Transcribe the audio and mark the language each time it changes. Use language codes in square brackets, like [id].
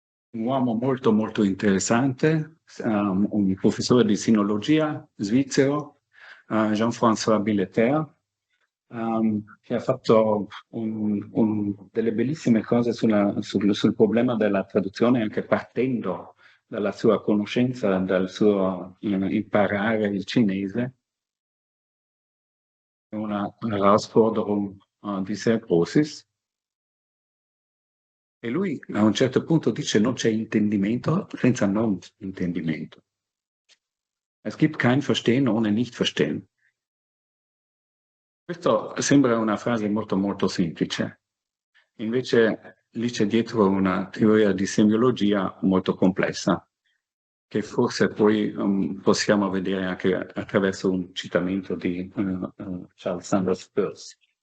[it] Un uomo molto molto interessante, un professore di sinologia svizzero, Jean-François Billeter, che ha fatto delle bellissime cose sul problema della traduzione, anche partendo dalla sua conoscenza, dal suo imparare il cinese. Una Herausforderung di sehr großes. E lui a un certo punto dice non c'è intendimento senza non intendimento. [de] Es gibt kein Verstehen ohne nicht verstehen. [it] Questo sembra una frase molto molto semplice, invece lì c'è dietro una teoria di semiologia molto complessa, che forse poi possiamo vedere anche attraverso un citamento di Charles Sanders Peirce.